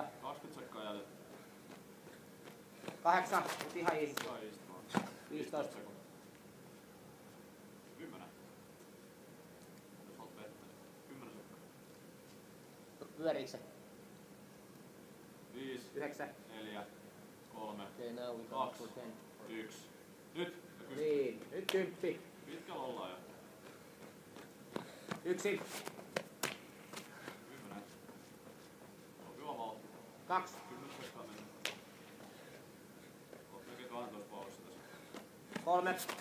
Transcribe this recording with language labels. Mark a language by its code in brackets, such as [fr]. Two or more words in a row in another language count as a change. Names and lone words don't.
[fi] 20 sekkaa jäljellä. 8. Nyt ihan easy. Hyvä istua. 15. sekuntia. 10. Jos olet pettänyt. 10 sekkaa. Pyöriikö se? 5, 9. 4, 3, [en] Okay, now we go 2, for 10. [fi] 1. Nyt! Ja kymppi. Niin, nyt 10. Pitkällä ollaan jo. 1. 10. On hyvä vauhti. 2. 10 sekkaa mennä. Oot melkein 12 vauhdissa tässä.